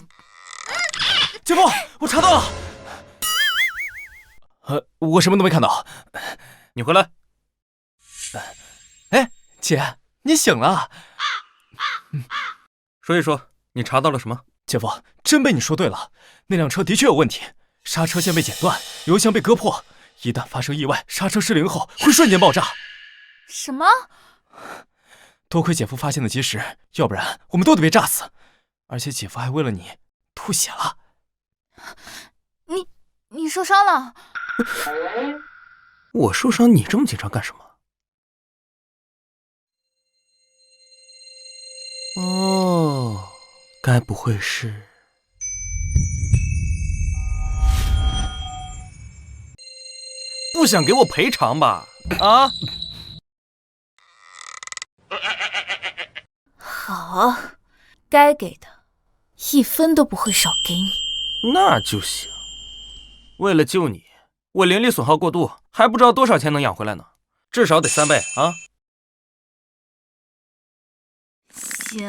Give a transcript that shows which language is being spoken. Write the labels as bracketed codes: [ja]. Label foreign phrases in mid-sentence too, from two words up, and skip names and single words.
[zh] 姐夫，我查到了。我什么都没看到。你回来。哎，姐，你醒了。说一说，你查到了什么？姐夫，真被你说对了，那辆车的确有問題，剎車線被剪斷，油箱被割破，一旦發生意外，剎車失靈後會瞬間爆炸。什麼？多虧姐夫發現的及時，要不然我們都得被炸死。而且姐夫還為了你吐血了。你受傷了？我受傷，你這麼緊張幹什麼？哦，該不會是……不想給我賠償吧？啊？好，該給的 1分都不会少給你。那就行。为了救你，我灵力损耗过度，還不知道多少錢能養回來呢，至少得3倍啊！行。